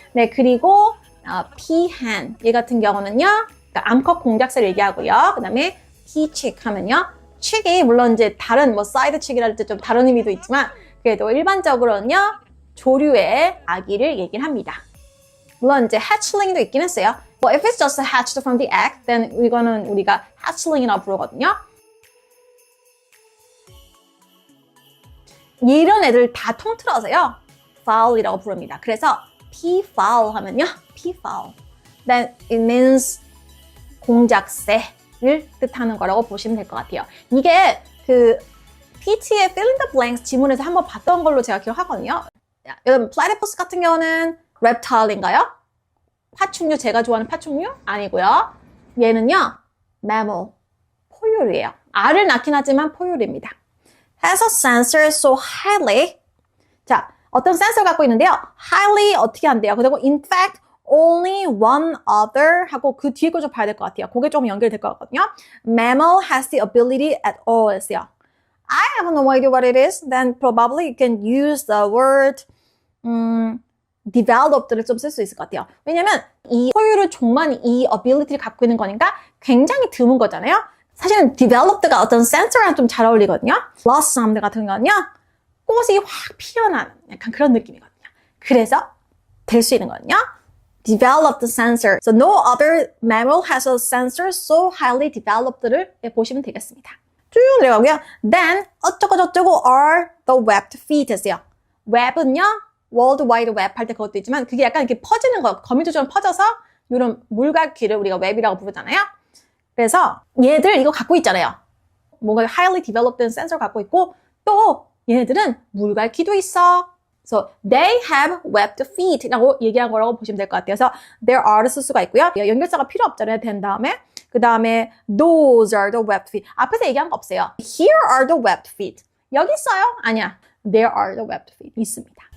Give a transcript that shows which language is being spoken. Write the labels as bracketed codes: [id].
[ko] 네, 그리고 피헨 얘 같은 경우는요, 그러니까 암컷 공작새를 얘기하고요. 그 다음에 피칙 하면요, 칙이 물론 이제 다른 뭐 사이드 칙이랄 때 좀 다른 의미도 있지만 그래도 일반적으로는요, 조류의 아기를 얘기를 합니다. 물론 이제 hatchling도 있긴 했어요. [en] Well, if it's just hatched from the egg, then [ko] 이거는 우리가 hatchling이라고 부르거든요. 이런 애들 다 통틀어서요, fowl이라고 부릅니다. 그래서 peafowl 하면요, peafowl. [en] Then it means [ko] 공작새를 뜻하는 거라고 보시면 될 것 같아요. 이게 그 PT의 fill in the blanks 지문에서 한번 봤던 걸로 제가 기억하거든요. 여러분 platypus 같은 경우는 reptile인가요? 파충류, 제가 좋아하는 파충류? 아니고요. 얘는요, mammal, 포유류예요. 알을 낳긴 하지만 포유류입니다. [en] Has a sensor so highly. [ko] 자, 어떤 센서를 갖고 있는데요. highly 어떻게 한대요? 그리고 [en] in fact, only one other [ko] 하고 그 뒤에 거 좀 봐야 될 것 같아요. 그게 좀 연결될 것 같거든요. [en] Mammal has the ability at all [ko] 했어요. [en] I have no idea what it is. Then probably you can use the word developed를 [ko] 좀 쓸 수 있을 것 같아요. 왜냐면 이 포유류 종만 이 ability를 갖고 있는 거니까 굉장히 드문 거잖아요. 사실은 developed가 어떤 센서랑 좀 잘 어울리거든요. blossom 같은 거는요. 꽃이 확 피어나는 약간 그런 느낌이거든요. 그래서 될 수 있는 거거든요. [en] Developed sensor. So no other mammal has a sensor so highly developed를 [ko] 보시면 되겠습니다. 쭉 내려가고요. [en] Then [ko] 어쩌고 저쩌고 [en] are the webbed feet [ko] 했어요. web은요. World Wide Web 할 때 그것도 있지만 그게 약간 이렇게 퍼지는 거, 거미줄처럼 퍼져서 이런 물갈퀴를 우리가 웹이라고 부르잖아요. 그래서 얘들 이거 갖고 있잖아요. 뭔가 [en] highly developed [ko] 된 센서를 갖고 있고 또 얘네들은 물갈퀴도 있어. [en] So they have webbed feet라고 [ko] 얘기한 거라고 보시면 될 것 같아요. 그래서 [en] there are [ko] 를 쓸 수가 있고요. 연결사가 필요 없잖아요. 된 다음에 그 다음에 [en] those are the webbed feet. [ko] 앞에서 얘기한 거 없어요. [en] Here are the webbed feet. [ko] 여기 있어요? 아니야. [en] There are the webbed feet. [ko] 있습니다.